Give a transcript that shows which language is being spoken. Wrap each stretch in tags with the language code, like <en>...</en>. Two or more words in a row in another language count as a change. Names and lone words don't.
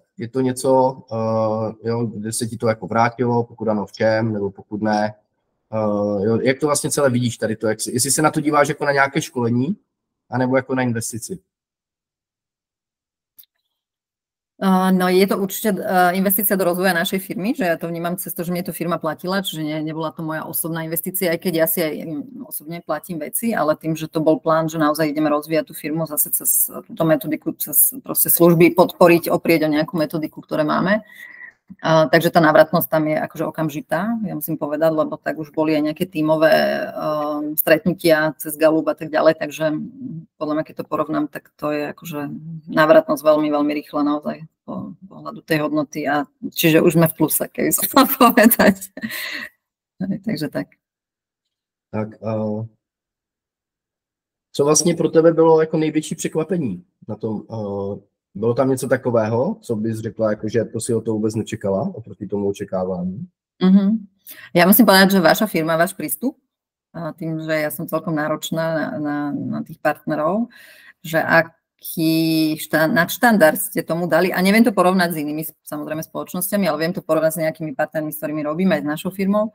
<cs>Je to něco, jo, kde se ti to jako vrátilo, pokud ano v čem, nebo pokud ne? Jo, jak to vlastně celé vidíš tady to? Jestli se na to díváš jako na nějaké školení, anebo jako na investici?</cs> <sk>No je to určite investícia do rozvoja našej firmy, že ja to vnímam cez to, že mne to firma platila, čiže nebola to moja osobná investícia, aj keď ja si aj osobne platím veci, ale tým, že to bol plán, že naozaj ideme rozvíjať tú firmu zase cez túto metodiku, cez proste služby podporiť, oprieť o nejakú metodiku, ktoré máme, Takže tá návratnosť tam je akože okamžitá, ja musím povedať, lebo tak už boli aj nejaké tímové stretnutia cez Galup a tak ďalej, takže podľa mňa, keď to porovnám, tak to je akože návratnosť veľmi, veľmi rýchla naozaj po pohľadu tej hodnoty a čiže už sme v pluse, keby som mal povedať. Takže tak.</sk> <cs>Tak co vlastně pro tebe bylo jako největší překvapení na tom? Bylo tam něco takového, co bys řekla, jako, že to si o to vůbec nečekala oproti tomu očekávání?</cs> <sk>Ja musím povedať, že vaša firma, váš prístup, tým, že ja som celkom náročná na tých partnerov, že aký nadštandard ste tomu dali, a neviem to porovnať s inými samozrejme spoločnosťami, ale viem to porovnať s nejakými partnermi, s ktorými robíme, aj s našou firmou.</sk>